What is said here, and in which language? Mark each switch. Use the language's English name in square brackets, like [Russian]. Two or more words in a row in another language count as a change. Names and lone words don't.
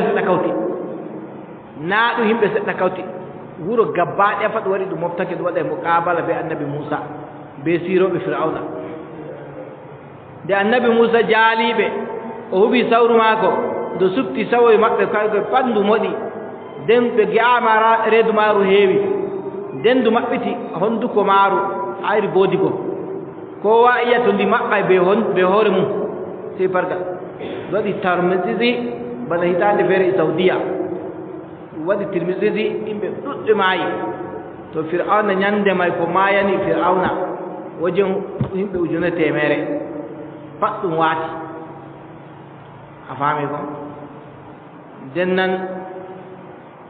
[Fula] seɗɗa kawti naa ɗum yimɓe seɗɗa kawti wuro gabbaɗe pat waɗi ɗum moftake ɗum waɗa e muqabala be annabi Musa be siroɓe Fir'auna nde annabi Musa jaaliɓe o huɓi sawru maako nde supti sawoye maɓɓe kaykoye pat ndu moɗi nden ɓe gi'ama reedu maaru heewi nden ndu maɓɓiti honduko maaru ayri boodigo kowa iya to ndi maɓɓa be hoore mum sey pargal waɗi tarmisisi bana hitande feere e Saudiya waɗi tirmisisi yimɓe ɗuɗɓe maayi to Fir'auna ñande may ko maayani Fir'auna wajen yimɓe ujune temere pat ɗum waati a faami ko nden nan